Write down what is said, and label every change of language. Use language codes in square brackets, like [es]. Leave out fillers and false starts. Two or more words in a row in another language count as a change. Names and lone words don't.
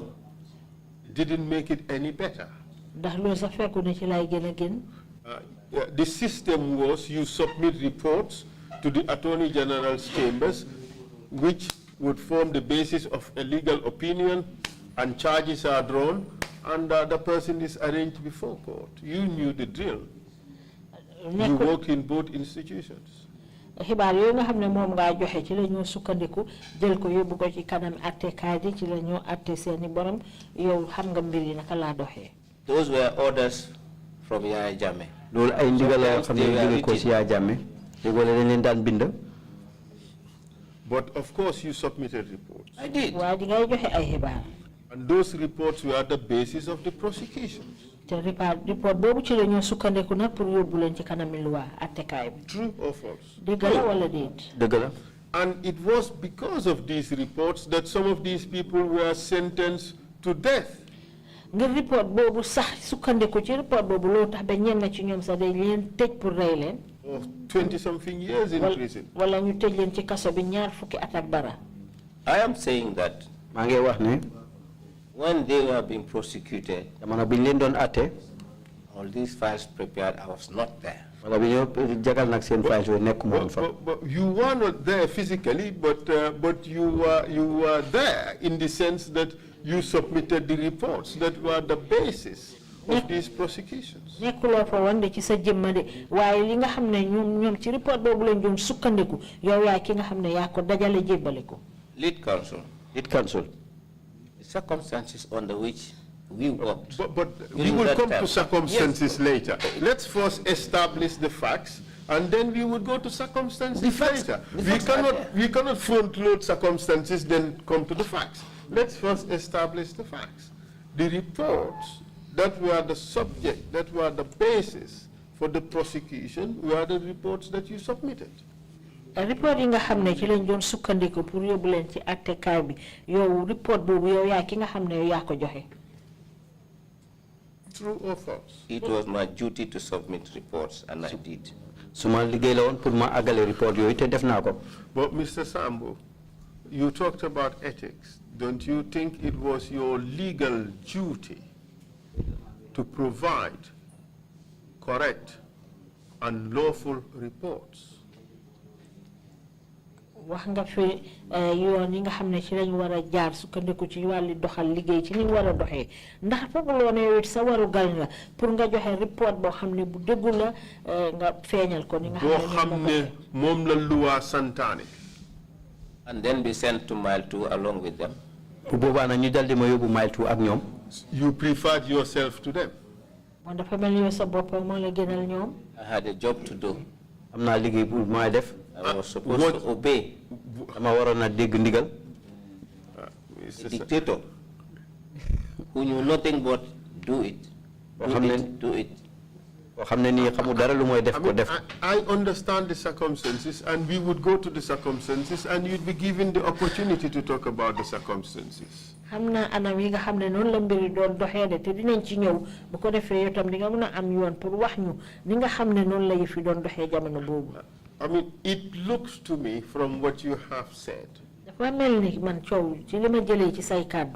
[en] Didn't make it any better. The system was you submit reports to the Attorney General's chambers, which would form the basis of a legal opinion, and charges are drawn, and the person is arraigned before court. You knew the drill. You work in both institutions. [wo] xibaar yooyu nga xam ne moom ngaa joxe ci la ñoo sukkandiku jël ko yóbbu ko ci kanam attekaay ji ci la ñoo atte seeni borom yow xam nga mbir yi naka laa doxee. [en] Those were orders from Yaya Jammeh. [wo] loolu ay ndigal la xam ne jóge ko ci Yaya Jammeh déggoo la dañ leen daan bind. [en] But of course you submitted reports. I did. [wo] waaye di ngay joxe ay xibaar. [en] And those reports were the basis of the prosecutions. [wo] Report boobu ci la ñoo sukkandiku nag pour yóbbu leen ci kanami loi attekaay bi. [en] True or false? [wo] Dëgg la wala déet? Dëgg la. [en] And it was because of these reports that some of these people were sentenced to death. [wo] Ngir report boobu sax sukkandiku ci report boobu loo tax ba ñenn ci ñoom sax dañ leen tëj pour rey leen. [en] or 20-something years in prison. [wo] Wala ñu tëj leen ci kaso bi ñaar fukki at ak dara. [en] I am saying that [wo] maa ngi wax ne [en] when they were being prosecuted, [wo] jamono biñ leen doon atte [en] all these files prepared, I was not there. [wo] wala bi ñoo jagal nag seen files yooyu nekkuma woon fa. [en] But you were not there physically, but you were there in the sense that you submitted the reports that were the basis of these prosecutions. [wo] Nekkuloo fa woon de ci sa jëmma de waaye li nga xam ne ñoom ci report boobu lañ doon sukkandiku yow yaa ki nga xam ne yaa ko dajale jébbale ko. [en] Lead counsel. The circumstances under which we worked. But we will come to circumstances later. Let's first establish the facts, and then we would go to circumstances later. We cannot front load circumstances, then come to the facts. Let's first establish the facts. The reports that were the subject, that were the basis for the prosecution, were the reports that you submitted. [wo] Report yi nga xam ne ci lañ doon sukkandiku pour yóbbu leen ci attekaay bi yow report boobu yow yaa ki nga xam ne yow yaa ko joxe. [en] True or false? It was my duty to submit reports, and I did. [wo] Suma liggéey la woon pour ma àggale report yooyu te def naa ko. [en] But Mr. Sambou, you talked about ethics. Don't you think it was your legal duty to provide correct and lawful reports? [wo] Wax nga fi yoon yi nga xam ne ci lañ war a jaar sukkandiku ci wàllu doxal liggéey ci ni war a doxee ndax fooguloo ne yow sa waru gal nga pour nga joxe report boo xam ne bu dëggu la nga feeñal ko ni nga xam ne moom la luwa santaane. [en] And then be sent to mile 2 along with them. [wo] Bu boobaa nag ñu daldi ma yóbbu mile 2 ak ñoom. [en] You preferred yourself to them. [wo] Moom dafa mel yow sa bopp moo la gënal ñoom. [en] I had a job to do. [wo] Am naa liggéey bu may def. [en] I was supposed to obey. [wo] Dama waroon na dégg ndigal. [en] A dictator who knew nothing but do it. Do it. I understand the circumstances, and we would go to the circumstances, and you'd be given the opportunity to talk about the circumstances. [wo] Hamna anam yi nga xamne non la mbiri doon doxé de te dinañ ci ñew bu ko défé yow tam di nga mëna am yoon pour wax ñu ni nga xamne non la yëf yi doon doxé jamono bobu. [en] I mean, it looks to me from what you have said. [wo] Dafa melni man ciow ci lima jëlé ci say cadeau.